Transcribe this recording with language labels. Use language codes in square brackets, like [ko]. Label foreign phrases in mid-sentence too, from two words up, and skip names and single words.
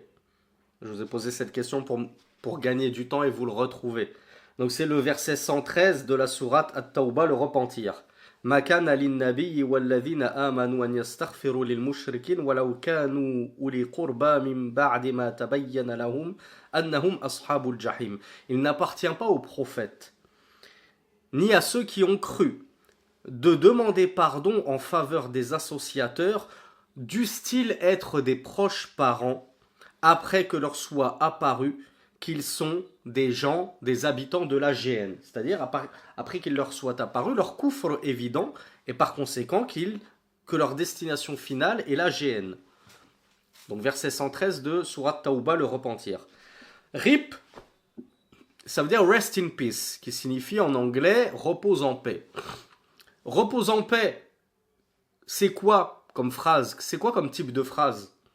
[fr] Je vous ai posé cette question pour gagner du temps et vous le retrouver. Donc c'est le verset 113 de la sourate At-Tawbah, le repentir. [ar] ما كان للنبي والذين آمنوا أن يستغفروا للمشركين ولو كانوا أولي قربى من بعد ما تبين لهم أنهم أصحاب الجحيم. [fr] Il n'appartient pas aux prophètes ni à ceux qui ont cru de demander pardon en faveur des associateurs, dussent-ils être des proches parents, après que leur soit apparu qu'ils sont des gens, des habitants de la géhenne. C'est-à-dire, après qu'il leur soit apparu leur kufr évident, et par conséquent que leur destination finale est la géhenne. Donc verset 113 de Surat Tawbah, le repentir. RIP, ça veut dire [en] rest in peace, [fr] qui signifie en anglais repose en paix. Repose en paix, c'est quoi comme phrase? C'est quoi comme type de phrase?